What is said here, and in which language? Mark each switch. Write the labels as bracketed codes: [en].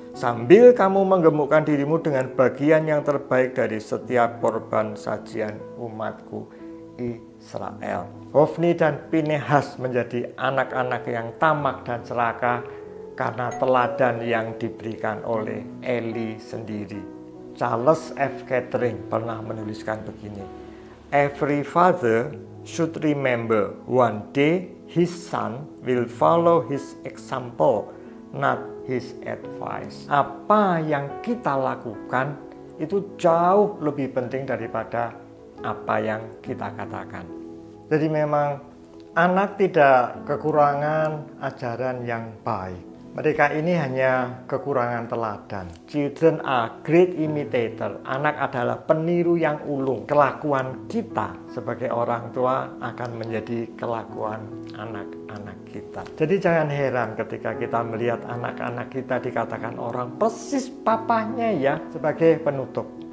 [id] Sambil kamu menggemukkan dirimu dengan bagian yang terbaik dari setiap korban sajian umatku Israel. Hofni dan Pinehas menjadi anak-anak yang tamak dan serakah karena teladan yang diberikan oleh Eli sendiri. Charles F. Kettering pernah menuliskan begini. [en] Every father should remember one day his son will follow his example, not his advice. [id] Apa yang kita lakukan itu jauh lebih penting daripada apa yang kita katakan. Jadi memang anak tidak kekurangan ajaran yang baik. Mereka ini hanya kekurangan teladan. [en] Children are great imitator. [id] Anak adalah peniru yang ulung. Kelakuan kita sebagai orang tua akan menjadi kelakuan anak-anak kita. Jadi jangan heran ketika kita melihat anak-anak kita dikatakan orang persis papanya ya, sebagai penutup.